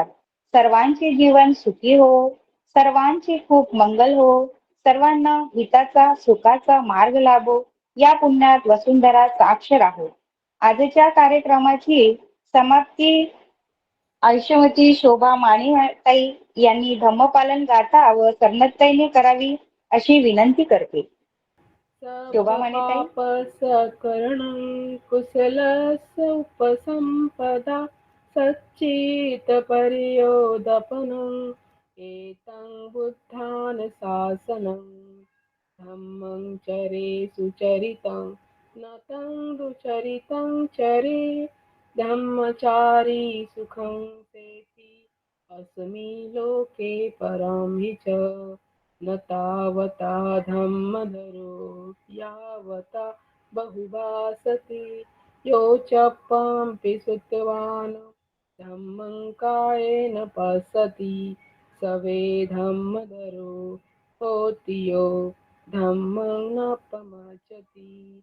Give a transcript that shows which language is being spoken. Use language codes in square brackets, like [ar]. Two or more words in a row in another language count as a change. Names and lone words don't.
[mr] सर्वांचे जीवन सुखी हो, सर्वांचे खूप मंगल हो, सर्वांना हिताचा सुखाचा मार्ग लाभो, या पुण्यात वसुंधरा साक्ष राहो. आजच्या कार्यक्रमाची समाप्ती आयुष्यवती शोभा मानेताई यांनी धम्मपालन गाथा व सरनताईने करावी अशी विनंती करते. शोभा मानेताई. [pi] सकर्णं कुशलस्य उपसंपदा सच्चित पर्योदपनं एतं बुद्धानुशासनं धम्मं चरे सुचरितं नतं दुचरितं चरे धम्मचारी सुखं सेति अस्मि लोके परं हि च न तावता धम्मधरो यावता बहुभासते यो च पांपि सुतवान् धम्मं कायेन पश्यति सवे धम्मधरो होति यो धम्मं न पमाचति.